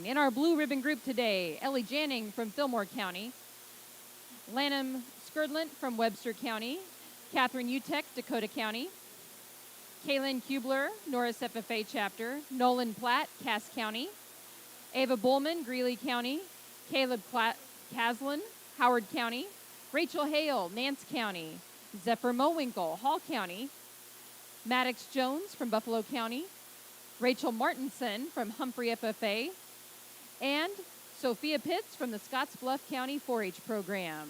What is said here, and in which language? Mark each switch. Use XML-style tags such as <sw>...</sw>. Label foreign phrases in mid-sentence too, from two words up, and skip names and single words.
<en>In our blue ribbon group today, Ellie Janning from Fillmore County, Lanham Skurdlant from Webster County, Catherine Utek, Dakota County, Kaylin Kubler, Norris FFA Chapter, Nolan Platt, Cass County, Ava Bullman, Greeley County, Caleb Caslin, Howard County, Rachel Hale, Nance County, Zephyr Mowinkle, Hall County, Maddox Jones from Buffalo County, Rachel Martinson from Humphrey FFA, and Sophia Pitts from the Scottsbluff County 4-H program.</en>